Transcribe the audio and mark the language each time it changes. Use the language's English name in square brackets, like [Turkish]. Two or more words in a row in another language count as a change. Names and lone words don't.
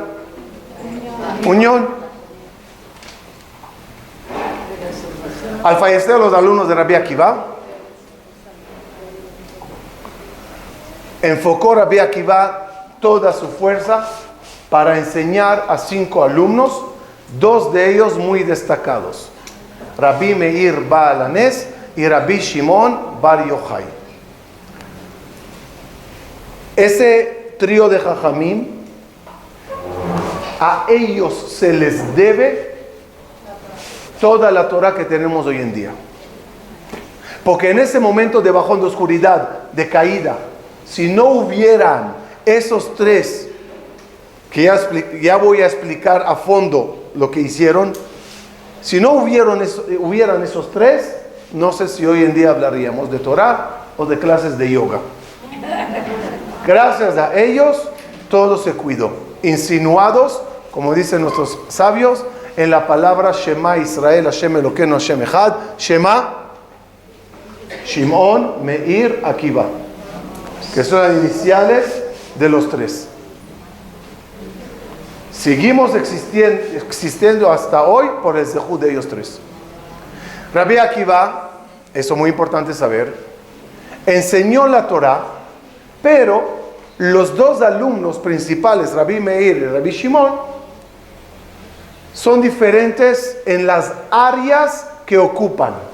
[Spanish] Unión. Al fallecer los alumnos de Rabbi Akiva, enfocó Rabbi Akiva toda su fuerza para enseñar a 5 alumnos, 2 de ellos muy destacados: Rabbi Meir Baal Hanes y Rabbi Shimon Bar Yochai. Ese trío de Jajamim, a ellos se les debe toda la Torah que tenemos hoy en día. Porque en ese momento de bajón, de oscuridad, de caída, si no hubieran esos 3, que ya voy a explicar a fondo lo que hicieron, si no hubieran esos 3, no sé si hoy en día hablaríamos de Torah o de clases de yoga. Gracias a ellos, todo se cuidó. Insinuados, como dicen nuestros sabios, en la palabra [Hebrew] שמע ישראל השם אלוקינו השם אחד. [Spanish] Shema, Shimon, Meir, Akiva, que son las iniciales de los 3. Seguimos existiendo hasta hoy por el zehut de ellos 3. Rabbi Akiva, eso es muy importante saber, enseñó la Torah, pero los 2 alumnos principales, Rabbi Meir y Rabbi Shimon, son diferentes en las áreas que ocupan.